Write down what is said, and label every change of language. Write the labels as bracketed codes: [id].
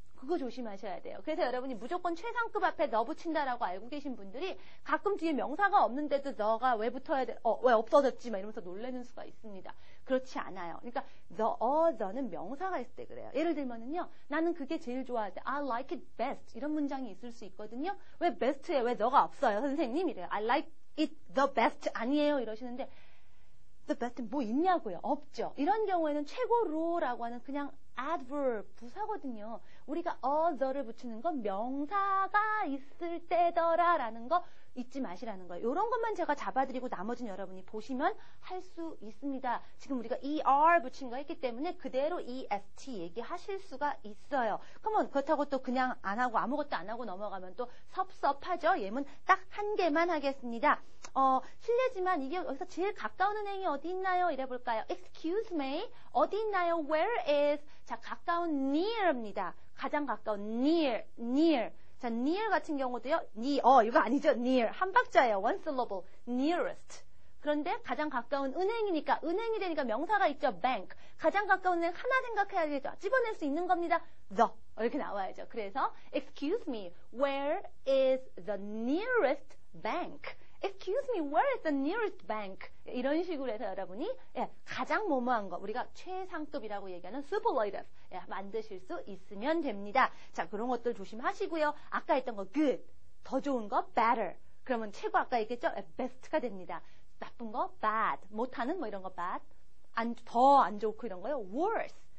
[ko] 그거 조심하셔야 돼요. 그래서 여러분이 무조건 최상급 앞에 너 붙인다라고 알고 계신 분들이 가끔 뒤에 명사가 없는데도 너가 왜 붙어야 돼? 왜 없어졌지? 막 이러면서 놀라는 수가 있습니다. 그렇지 않아요. 그러니까 the는 명사가 있을 때 그래요. 예를 들면은요, 나는 그게 제일 좋아할 때 [en] I like it best [ko] 이런 문장이 있을 수 있거든요. 왜 best에 왜 너가 없어요, 선생님? 이래요. [en] I like it the best [ko] 아니에요 이러시는데 [en] the best [ko] 뭐 있냐고요? 없죠. 이런 경우에는 최고로라고 하는 그냥 adverb 부사거든요. 우리가 the를 붙이는 건 명사가 있을 때더라라는 거 잊지 마시라는 거예요. 이런 것만 제가 잡아드리고 나머지는 여러분이 보시면 할 수 있습니다. 지금 우리가 er 붙인 거 했기 때문에 그대로 est 얘기하실 수가 있어요. 그러면 그렇다고 또 그냥 안 하고 아무것도 안 하고 넘어가면 또 섭섭하죠. 예문 딱 한 개만 하겠습니다. 실례지만 이게 여기서 제일 가까운 은행이 어디 있나요? 이래 볼까요? [en] Excuse me. [ko] 어디 있나요? [en] Where is? [ko] 자, 가까운 near입니다. 가장 가까운 near. 자, near 같은 경우도요. 이거 아니죠. near. 한 박자예요. [en] one syllable. [ko] nearest. 그런데 가장 가까운 은행이니까 은행이 되니까 명사가 있죠. [en] bank. [ko] 가장 가까운 은행 하나 생각해야 되죠. 집어낼 수 있는 겁니다. the. 이렇게 나와야죠. 그래서 [en] excuse me. Where is the nearest bank? Excuse me, where is the nearest bank? [ko] 이런 식으로 해서 여러분이 가장 뭐뭐한 거, 우리가 최상급이라고 얘기하는 superlative 만드실 수 있으면 됩니다. 자, 그런 것들 조심하시고요. 아까 했던 거 good, 더 좋은 거 better. 그러면 최고 아까 얘기했죠? best가 됩니다. 나쁜 거 bad, 못하는 뭐 이런 거 bad, 더 안 좋고 이런 거요 worse.